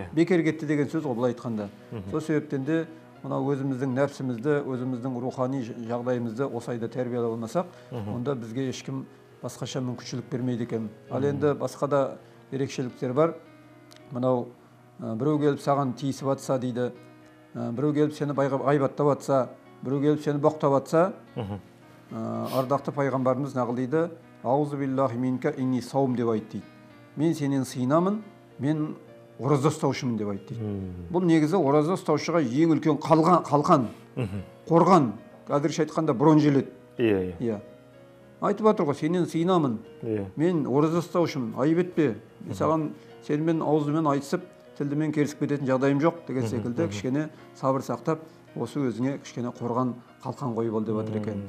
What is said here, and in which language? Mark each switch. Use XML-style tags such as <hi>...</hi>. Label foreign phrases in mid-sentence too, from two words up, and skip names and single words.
<kk>Бекер кетті деген сөз ғой бұлай айтқанда. Сол себептен де мына өзіміздің нәпсімізді, өзіміздің рухани жағдайымызды осы айда тәрбиелеп алмасақ, онда бізге ешкім басқаша мүмкіншілік бермейді екен. Ал енді басқа да ерекшеліктер бар. Мынау біреу келіп саған тиісіп атса дейді, біреу келіп сені ғайбаттап атса, біреу келіп сені боқтап атса, ардақты пайғамбарымыз нағыл дейді,</kk> <ar>أعوذ بالله منك إني صائم</ar> <kk>деп айт дейді. Мен сенен сыйынамын, мен ораза ұстаушымын деп айт дейді. Бұл негізі ораза ұстаушыға ең үлкен қалқан, қорған, қазірше айтқанда бронжилет. Айтып жатыр ғой, сенен сыйынамын, мен ораза ұстаушымын, айып етпе, саған сенімен аузымен айтысып, тілдімен керісіп кететін жағдайым жоқ деген секілді кішкене сабыр сақтап, осы өзіңе кішкене қорған қалқан қойып ал деп жатыр екен.</kk>